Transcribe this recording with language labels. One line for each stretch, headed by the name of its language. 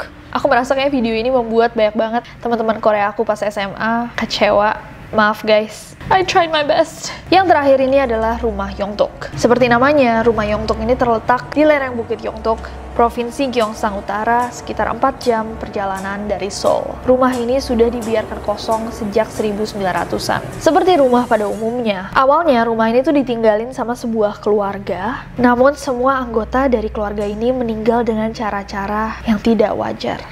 Indonesian: Aku merasa kayak video ini membuat banyak banget teman-teman Korea aku pas SMA kecewa. Maaf
English: guys, I tried my best.
Indonesian: Yang terakhir ini adalah rumah Yongdok. Seperti namanya, rumah Yongdok ini terletak di lereng Bukit Yongdok, Provinsi Gyeongsang Utara, sekitar 4 jam perjalanan dari Seoul. Rumah ini sudah dibiarkan kosong sejak 1900-an. Seperti rumah pada umumnya, awalnya rumah ini tuh ditinggalin sama sebuah keluarga, namun semua anggota dari keluarga ini meninggal dengan cara-cara yang tidak wajar.